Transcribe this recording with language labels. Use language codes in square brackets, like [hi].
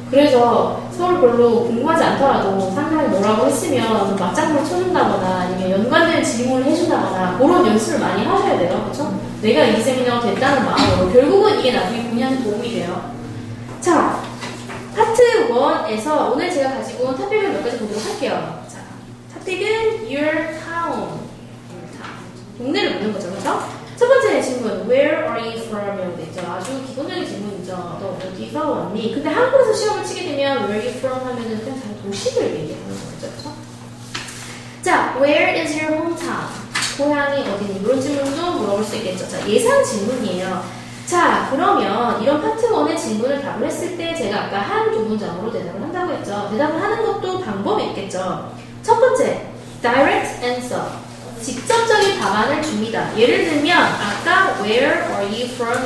[ko] 그래서 서로 별로 궁금하지 않더라도 상대방이 뭐라고 했으면 맞장구를 쳐준다거나 아니면 연관된 질문을 해준다거나 그런 연습을 많이 하셔야 돼요. 그렇죠? 내가 이 세미나가 됐다는 마음으로 결국은 이게 나중에 본인한테 도움이 돼요. 자, 파트 1에서 오늘 제가 가지고 온 토픽을 몇 가지 보도록 할게요. 자, 토픽은 your town. 동네를 묻는 거죠, 그렇죠? 첫 번째 질문, [en] where are you from? [ko] 이라고 돼 있죠. 아주 기본적인 질문이죠. 너 어디서 왔니? 근데 한국에서 시험을 치게 되면 [en] where are you from [ko] 하면은 그냥 다 도시를 얘기하는 거죠, 그렇죠? [en] 자, where is your hometown? [ko] 고향이 어디니? 이런 질문도 물어볼 수 있겠죠. 자, 예상 질문이에요. 자, 그러면 이런 파트 1의 질문을 답을 했을 때 제가 아까 한 두 문장으로 대답을 한다고 했죠. 대답을 하는 것도 방법이 있겠죠. 첫 번째, direct answer. 직접적인 답안을 줍니다. 예를 들면 아까 [en] where are you from?